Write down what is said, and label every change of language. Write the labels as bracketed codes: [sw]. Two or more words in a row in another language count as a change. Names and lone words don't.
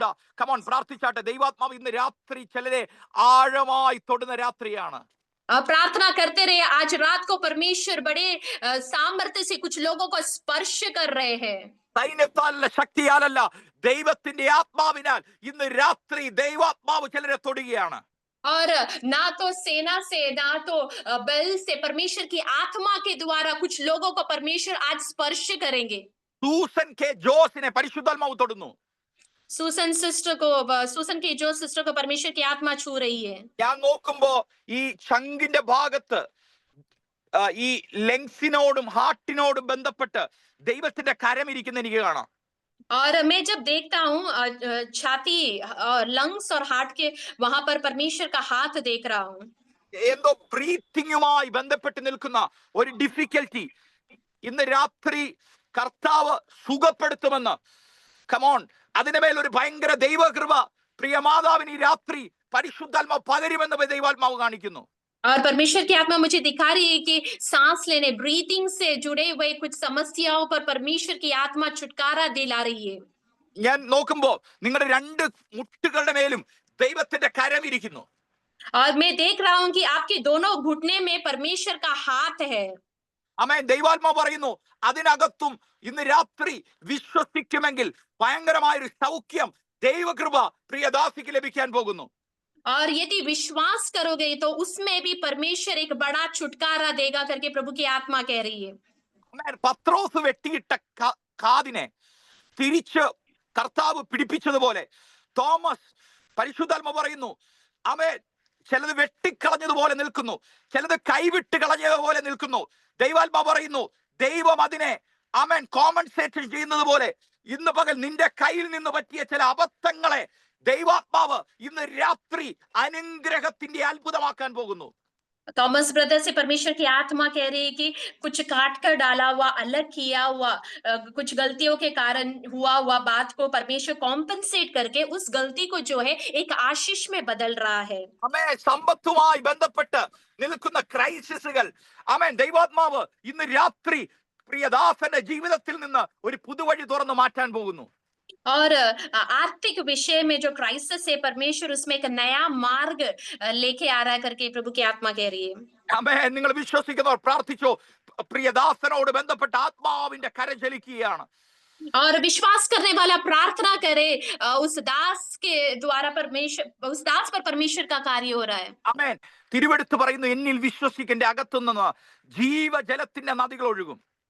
[en] Come on, [ml] പ്രാർത്ഥിച്ചാട്ടെ. ദൈവാത്മാവ് ഇന്ന് രാത്രി ചിലരെ ആഴമായി തൊടുന്ന രാത്രിയാണ്. [hi] प्रार्थना करते रहे. आज रात को परमेश्वर बड़े सामर्थ्य से कुछ लोगों को स्पर्श कर रहे हैं. [ml] സൈന്യത്താലല്ല, ശക്തിയാലല്ല, ദൈവത്തിന്റെ ആത്മാവിനാൽ ഇന്ന് രാത്രി ദൈവാത്മാവ് ചിലരെ തൊടുകയാണ്. [hi] और ना तो सेना से ना तो बल से परमेश्वर की आत्मा के द्वारा कुछ लोगों को परमेश्वर आज स्पर्श करेंगे. [ml] സൂസൻ കെ ജോസിനെ പരിശുദ്ധാത്മാവ് തൊടുന്നു. [hi] सूसन की जो सिस्टर को परमेश्वर की आत्मा छू रही है. [ml] ഞാൻ നോക്കുമ്പോ ഈ ചങ്കിന്റെ ഭാഗത്ത് ഈ ലെങ്സിനോടും ഹാർട്ടിനോടും ബന്ധപ്പെട്ട് ദൈവത്തിന്റെ കരം ഇരിക്കുന്ന എനിക്ക് കാണാം. [hi] और मैं जब देखता हूँ छाती लंग्स और हार्ट के वहां पर परमेश्वर का हाथ देख रहा हूँ. [ml] എന്തോ ബ്രീത്തിങ്ങുമായി ബന്ധപ്പെട്ട് നിൽക്കുന്ന ഒരു ഡിഫിക്കൽറ്റി ഇന്ന് രാത്രി കർത്താവ് സുഖപ്പെടുത്തുമെന്ന്. കമോൺ, അതിന്റെ മേൽ ഒരു ഭയങ്കര ദൈവകൃപ പ്രിയ മാതാവിന് ഈ രാത്രി പരിശുദ്ധാത്മാവ് പകരുമെന്ന് ദൈവാത്മാവ് കാണിക്കുന്നു. [hi] और परमेश्वर की आत्मा मुझे दिखा रही है कि सांस लेने ब्रीथिंग से जुड़े हुए कुछ समस्याओं पर परमेश्वर की आत्मा छुटकारा दिला रही है. [ml] ഞാൻ നോക്കുമ്പോ നിങ്ങളുടെ രണ്ട് മുട്ടുകളുടെ മേലും ദൈവത്തിന്റെ കരം ഇരിക്കുന്നു. [hi] और मैं देख रहा हूँ कि आपके दोनों घुटने में परमेश्वर का हाथ है. [ml] ആമേൻ. ദൈവാത്മാവ് പറയുന്നു അതിനകത്തും ഇന്ന് രാത്രി വിശ്വസിക്കുമെങ്കിൽ ഭയങ്കരമായൊരു സൗഖ്യം ദൈവകൃപ പ്രിയദാസിക്ക് ലഭിക്കാൻ പോകുന്നു. [hi] और यदि विश्वास करोगे तो उसमें भी परमेश्वर एक बड़ा छुटकारा देगा करके प्रभु की आत्मा कह रही है. [ml] പത്രോസ് വെട്ടിയിട്ട കാതിനെ തിരിച്ച് കർത്താവ് പിടിപ്പിച്ചതുപോലെ തോമസ് പരിശുദ്ധാത്മ പറയുന്നു ആമേൻ ചിലത് വെട്ടിക്കളഞ്ഞതുപോലെ നിൽക്കുന്നു, ചിലത് കൈവിട്ട് കളഞ്ഞതുപോലെ നിൽക്കുന്നു. ദൈവാത്മാ പറയുന്നു ദൈവം അതിനെ ആമേൻ കോമ്പൻസേറ്റ് ചെയ്യുന്നത് പോലെ ഇന്ന് പകൽ നിന്റെ കയ്യിൽ നിന്ന് പറ്റിയ ചില അബദ്ധങ്ങളെ ദൈവാത്മാവ് ഇന്ന് രാത്രി അനുഗ്രഹത്തിന്റെ അത്ഭുതമാക്കാൻ പോകുന്നു. [hi] थॉमस ब्रदर से परमेश्वर की आत्मा कह रही है कि कुछ काट कर डाला हुआ, अलग किया हुआ, कुछ गलतियों के कारण हुआ बात को परमेश्वर कॉम्पनसेट करके उस गलती को जो है एक आशीष में बदल रहा है. [ml] ആമേൻ. സമ്പത്തുമായി ബന്ധപ്പെട്ട് നിൽക്കുന്ന ക്രൈസിസുകൾ ആമേൻ ദൈവാത്മാവ് ഇന്ന് രാത്രി പ്രിയദാസന്റെ ജീവിതത്തിൽ നിന്ന് ഒരു പുതുവഴി തുറന്നു മാറ്റാൻ പോകുന്നു. [hi] और आर्थिक विषय में जो क्राइसिस है परमेश्वर उसमें एक नया मार्ग लेके आ रहा है करके प्रभु की आत्मा कह रही है. [ml] ആമേൻ. നിങ്ങൾ വിശ്വസിക്കുന്നവർ പ്രാർത്ഥിച്ചോ. പ്രിയദാസനോട് ബന്ധപ്പെട്ട ആത്മാവിന്റെ കര ചലിക്കുകയാണ്. [hi] और विश्वास करने वाला प्रार्थना करे उस दास के द्वारा उस दास पर परमेश्वर का कार्य हो रहा है. [ml] ആമേൻ. തിരുവെടുത്ത് പറയുന്നു എന്നിൽ വിശ്വസിക്കന്റെ അകത്തുനിന്ന് ജീവജലത്തിന്റെ നദികൾ ഒഴുകും.